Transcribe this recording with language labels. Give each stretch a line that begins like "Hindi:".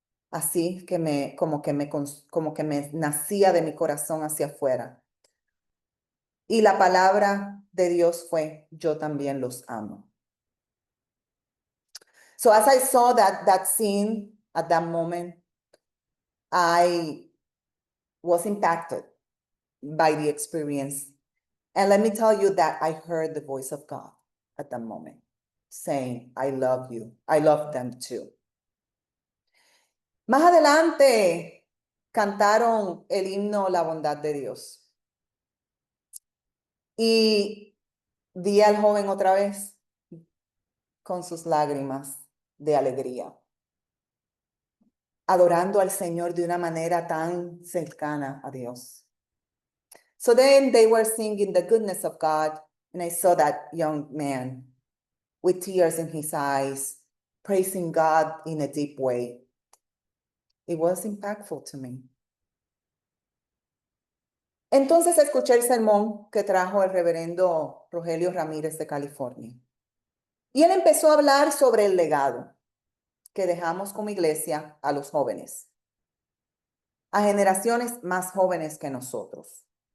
Spanish: Así que como que me nacía de mi corazón hacia afuera. Y la palabra de Dios fue, yo también los amo.
English: So as I saw that scene at that moment, I was impacted by the experience. And let me tell you that I heard the voice of God at that moment saying, I love you. I love them too.
Spanish: Más adelante cantaron el himno La bondad de Dios. Y vi al joven otra vez con sus lágrimas de alegría, adorando al Señor de una manera tan cercana a Dios.
English: So then they were singing the goodness of God, and I saw that young man with tears in his eyes, praising God in a deep way. It was impactful to me.
Spanish: Entonces escuché el sermón que trajo el reverendo Rogelio Ramírez de California. Y él empezó a hablar sobre el legado que dejamos como iglesia a los jóvenes, a generaciones más jóvenes que nosotros.